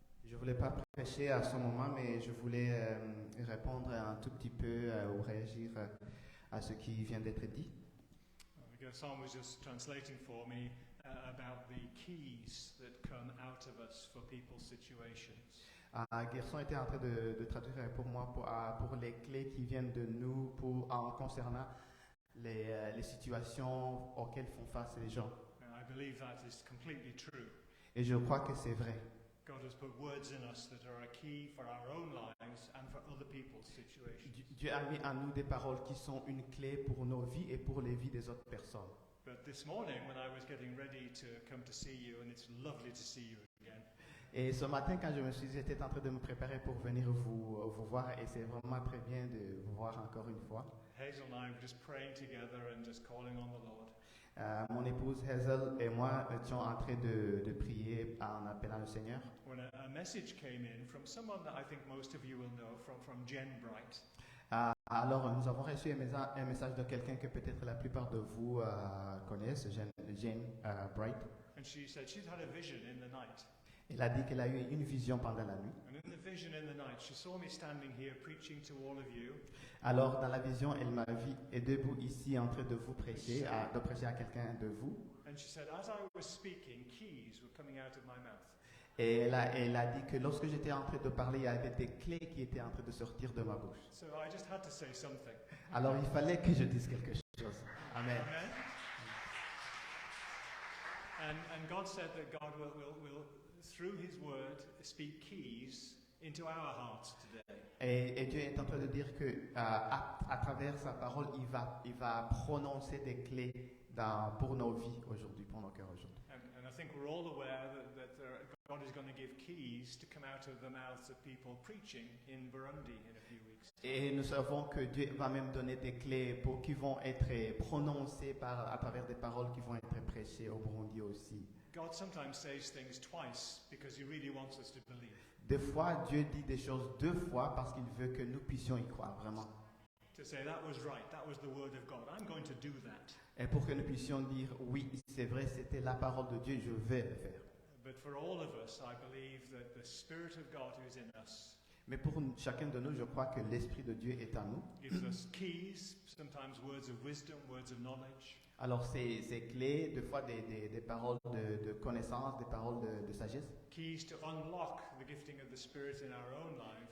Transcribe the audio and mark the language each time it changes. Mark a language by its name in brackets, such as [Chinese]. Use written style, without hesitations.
[French] Je voulais pas prêcher à ce moment, mais je voulais répondre un tout petit peu ou réagir à ce qui vient d'être dit. [English] Gerson was just translating for me about the keys that come out of us for people's situations. [French] Gerson était en train de traduire pour moi pour les clés qui viennent de nous en concernant les situations auxquelles font face les gens. [English] And I believe that is completely true. [French] Et je crois que c'est vrai. [English] God has put words in us that are a key for our own lives and for other people's situations. [French] Dieu a mis en nous des paroles qui sont une clé pour nos vies et pour les vies des autres personnes. [English] But this morning, when I was getting ready to come to see you, and it's lovely to see you again, [French] Et ce matin, quand j'étais en train de me préparer pour venir vous voir, et c'est vraiment très bien de vous voir encore une fois. [English] Hazel and I were just praying together and just calling on the Lord. [French] Mon épouse Hazel et moi étions en train de prier en appelant le Seigneur. [English] When a message came in from someone that I think most of you will know, from Jen Bright. [French] Alors, nous avons reçu un message de quelqu'un que peut-être la plupart de vous connaissent, Jane Bright. [English] And she said she'd had a vision in the night. [French] Elle a dit qu'elle a eu une vision pendant la nuit. [English] And in the vision in the night, she saw me standing here preaching to all of you. [French] Alors, dans la vision, elle m'a vu et debout ici en train de vous prêcher, de prêcher à quelqu'un de vous. [English] And she said, as I was speaking, keys were coming out of my mouth. [French] Et elle a dit que lorsque j'étais en train de parler, il y avait des clés qui étaient en train de sortir de ma bouche. [English] So I just had to say something. [French] Alors, il fallait que je dise quelque chose. [English] Amen. [French] Amen. [English] And God said that God will, through His Word, speak keys into our hearts today. [French] Et Dieu est en train de dire que à travers sa parole, il va prononcer des clés pour nos vies aujourd'hui, pour nos cœurs aujourd'hui. [English] And I think we're all aware that God is going to give keys to come out of the mouths of people preaching in Burundi in a few weeks. [French] Et nous savons que Dieu va même donner des clés qui vont être prononcées à travers des paroles qui vont être prêchées au Burundi aussi. [English] God sometimes says things twice because He really wants us to believe. [French] Des fois, Dieu dit des choses deux fois parce qu'il veut que nous puissions y croire vraiment. [English] To say that was right, that was the word of God. I'm going to do that. [French] Et pour que nous puissions dire oui, c'est vrai, c'était la parole de Dieu, je vais le faire. [English] But for all of us, I believe that the Spirit of God who is in us [French] Mais pour chacun de nous, je crois que l'Esprit de Dieu est en nous. [English] gives us keys, sometimes words of wisdom, words of knowledge. [French] Alors, ces clés, des fois des paroles de connaissance, des paroles de sagesse. [English] Keys to unlock the gifting of the Spirit in our own lives.